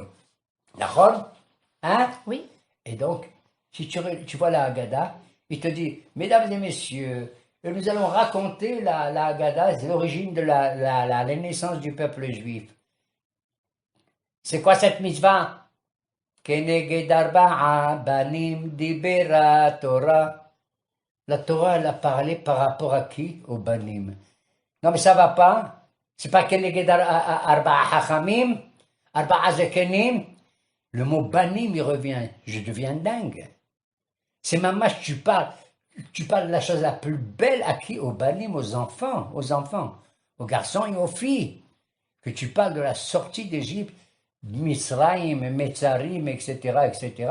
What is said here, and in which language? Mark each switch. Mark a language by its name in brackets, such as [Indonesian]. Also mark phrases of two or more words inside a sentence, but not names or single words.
[French] D'accord? Hein? Oui. Et donc, si tu vois la Haggadah, il te dit, mesdames et messieurs, nous allons raconter la Haggadah, c'est l'origine de la naissance du peuple juif. C'est quoi cette mitzvah? [Hebrew] כנגד ארבעה בנים דיברה תורה. [French] La Torah, elle a parlé par rapport à qui? Aux banim. Non, mais ça va pas. C'est pas [Hebrew] כנגד ארבעה חכמים ארבעה זקנים. [French] Le mot banim, il revient. Je deviens dingue. C'est mamash, tu parles de la chose la plus belle à qui? Aux banim, aux enfants, aux garçons et aux filles. Que tu parles de la sortie d'Égypte, [Hebrew] מצרים מצרים, [French] etc., etc.